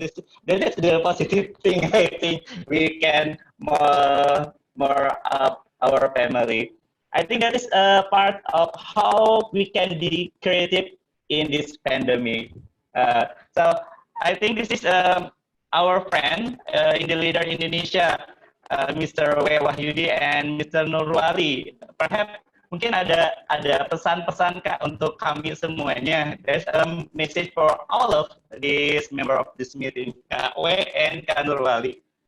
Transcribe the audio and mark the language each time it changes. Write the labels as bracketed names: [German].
[English] That's the positive thing. I think we can more up our family. I think that is a part of how we can be creative in this pandemic. So I think this is our friend in the leader Indonesia, Mr. W. Wahyudi and Mr. Nurwali. [Indonesian] Perhaps mungkin ada pesan-pesan Kak untuk kami semuanya. [English] There's a message for all of these member of this meeting, Kak W and Kak Nurwali.